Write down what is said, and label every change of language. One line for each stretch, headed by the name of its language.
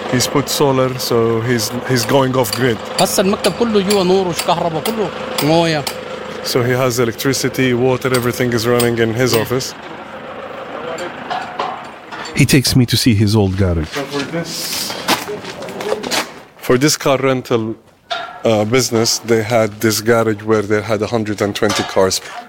English: he's put solar so he's going off grid.
Arabic: هسه المكتب كله جوا نور وكهرباء كله موية.
English: So he has electricity, water, everything is running in his office. He takes me to see his old garage. So for this car rental business, they had this garage where they had 120 cars.